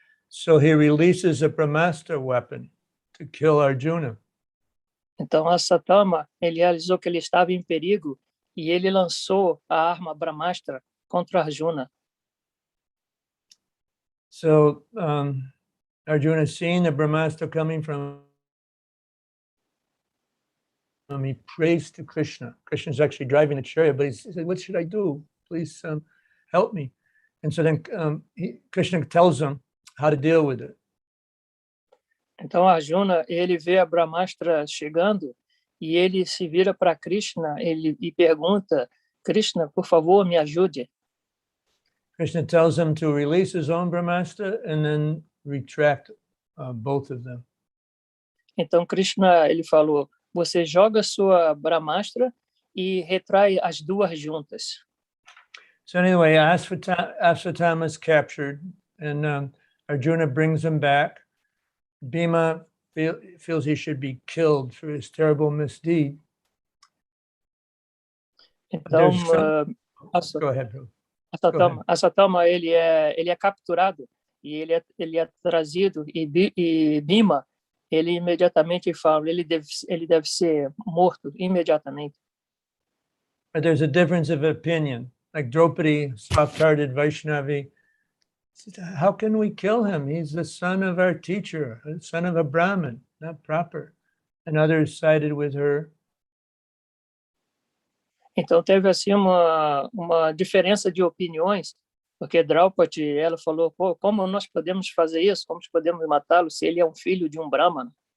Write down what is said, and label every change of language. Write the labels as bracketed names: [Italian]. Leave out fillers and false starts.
[English] So he releases a Brahmastra weapon to kill Arjuna. [Portuguese] Então Asvatthama, ele realizou que ele estava em perigo e ele lançou a arma Brahmastra contra Arjuna. [English] So Arjuna, seeing the Brahmastra coming from him, he prays to Krishna. Krishna's actually driving the chariot, but he said, what should I do? Please help me. And so then Krishna tells him how to deal with it. [Portuguese] Então Arjuna, ele vê a Brahmastra chegando e ele se vira para Krishna e pergunta, Krishna, por favor, me ajude. [English] Krishna tells him to release his own Brahmastra and then retract both of them. [Portuguese] Então Krishna, ele falou, você joga sua Brahmastra e retrai as duas juntas. [English] So anyway, Asvatthama is captured, and Arjuna brings him back. Bhima feels he should be killed for his terrible misdeed. [Portuguese] Então, [English] Go ahead, bro. [Portuguese] Asvatthama ele é capturado e ele é trazido e Bhima ele imediatamente fala, ele deve ser morto imediatamente. [English] But there's a difference of opinion. Like Draupadi, soft-hearted Vaishnavi, said, how can we kill him? He's the son of our teacher, the son of a Brahmin, not proper. And others sided with her. [Portuguese] Então teve assim uma diferença de opiniões, porque Draupadi, ela falou, pô, como nós podemos fazer isso? Como podemos matá-lo se ele é um filho de um Brahmana?